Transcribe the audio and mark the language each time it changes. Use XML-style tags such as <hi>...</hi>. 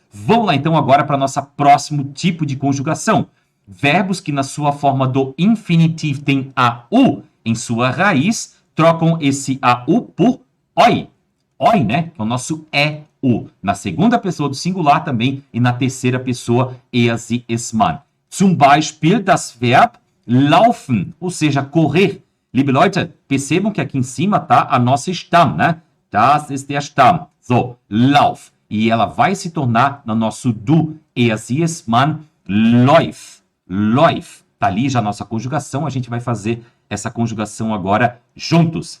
<pt>Vamos lá, então, agora para nosso próximo tipo de conjugação. Verbos que na sua forma do infinitivo tem AU em sua raiz, trocam esse AU por OI. OI, né? Que é o nosso EU. Na segunda pessoa do singular também e na terceira pessoa er, sie, es, man.</pt> <de>Zum Beispiel das Verb laufen,</de> <pt>ou seja, correr.</pt> <de>Liebe Leute,</de> <pt>percebam que aqui em cima tá a nossa Stamm, né?</pt> <de>Das ist der Stamm. So, lauf.</de> <pt>E ela vai se tornar no nosso du, er, sie, es, man, läuft. Läuft. Tá ali já a nossa conjugação, a gente vai fazer essa conjugação agora juntos.</pt>